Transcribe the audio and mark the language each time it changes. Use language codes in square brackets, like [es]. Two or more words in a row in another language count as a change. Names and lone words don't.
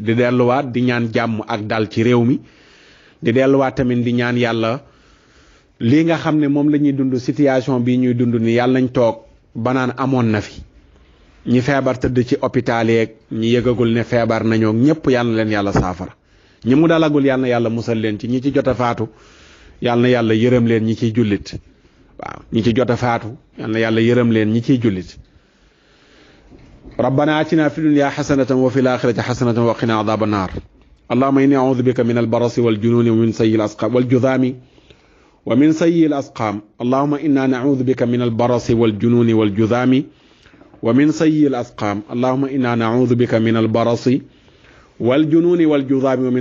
[wo] di delluwaat di ñaan jàmm ak dal ci réew mi di delluwaat tamit di ñaan yàlla lii nga xam ne moom la ñuy dund situation bii ñuy dund ni yàlla nañ toog banaan amoon na fi ñi feebar tëdd ci hôpital yeeg ñi yëgagul ne feebar nañoo ñëpp yàlla na leen yàlla saafara ñi mu dalagul yàlla na yàlla musal leen ci ñi ci jot a faatu yàlla na yàlla yërëm leen ñi ciy jullit waaw ñi ci jot a faatu yàlla na yàlla yërëm leen ñi ciy jullit [ar] ربنا آتنا في الدنيا حسنة وفي الآخرة حسنة وقنا عذاب النار اللهم إني أعوذ بك من البرص والجنون ومن سيء الأسقام والجذام ومن سيء الأسقام اللهم إنا نعوذ بك من البرص والجنون والجذام ومن سيء الأسقام اللهم إنا نعوذ بك من البرص والجنون والجذام ومن